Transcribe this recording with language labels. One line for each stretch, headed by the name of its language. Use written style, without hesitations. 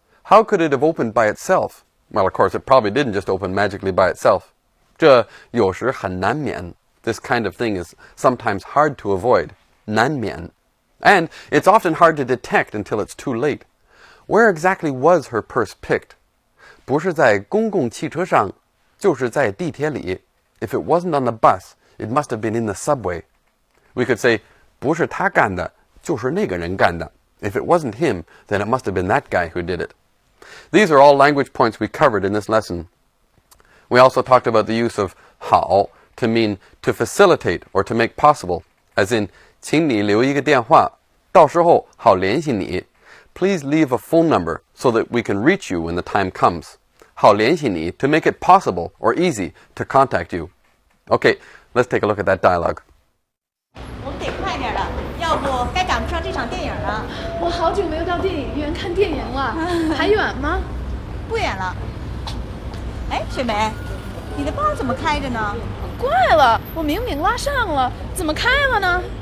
English: How could it have opened by itself? Well, of course, it probably didn't just open magically by itself.
Chinese: 这有时很难免.
English: This kind of thing is sometimes hard to avoid.
Chinese: 难免.
English: And it's often hard to detect until it's too late. Where exactly was her purse picked?
Chinese: 不是在公共汽车上，就是在地铁里.
English: If it wasn't on the bus, it must have been in the subway. We could say,
Chinese: 不是他干的，就是那个人干的.
English: If it wasn't him, then it must have been that guy who did it. These are all language points we covered in this lesson. We also talked about the use of 好 to mean to facilitate or to make possible, as in
Chinese: 请你留一个电话，到时候好联系你.
English: Please leave a phone number so that we can reach you when the time comes.
Chinese: 好联系你
English: to make it possible or easy to contact you. Okay, let's take a look at that dialogue.
Chinese: 我们得快点了，要不该赶不上这场电影了。我好久没有到电影院看电影了，还远吗？不远了。哎，雪梅，你的包怎么开着呢？怪了，我明明拉上了，怎么开了呢？